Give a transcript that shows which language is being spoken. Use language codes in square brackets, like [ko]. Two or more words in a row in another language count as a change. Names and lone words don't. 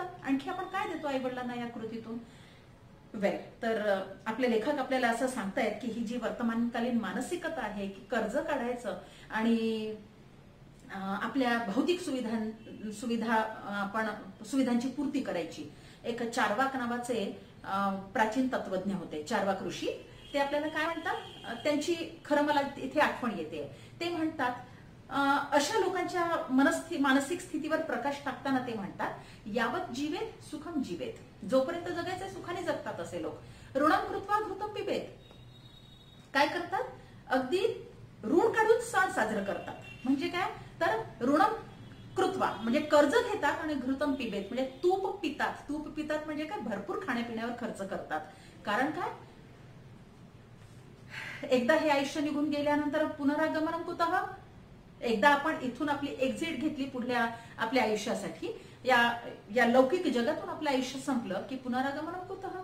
[mr] आणखी आपण काय देतो आई वडिलांना या कृतीतून? तर आपले लेखक आपल्याला असं सांगतायत की ही जी वर्तमानकालीन मानसिकता आहे की कर्ज काढायचं आणि आपल्या भौतिक सुविधांची पूर्ती करायची. एक चार्वाक नावाचे प्राचीन तत्वज्ञ होते, चार्वाक ऋषी. ते आपल्याला काय म्हणतात, त्यांची खरं मला इथे आठवण येते. ते म्हणतात अशा लोकांच्या मानसिक स्थितीवर प्रकाश टाकताना ते म्हणतात, [sa] यावत जीवेत सुखम जीवेत. [mr] जोपर्यंत जगायचे सुखाने जगतात असे लोक. [sa] ऋणम कृत्वा घृतम पिबेत. [mr] काय करतात, अगदी ऋण काढून सण साजरं करतात. म्हणजे काय तर [sa] ऋणम कृत्वा [mr] म्हणजे कर्ज घेतात आणि [sa] घृतम पिबेत [mr] म्हणजे तूप पितात. तूप पितात म्हणजे काय, भरपूर खाण्यापिण्यावर खर्च करतात. कारण काय, एकदा हे आयुष्य निघून गेल्यानंतर [sa] पुनरागमनम कुतः. [mr] एकदा आपण इथून आपली एक्झिट घेतली पुढल्या आपल्या आयुष्यासाठी, या लौकिक जगातून आपलं आयुष्य संपलं की [sa] पुनरागमनम कुतः.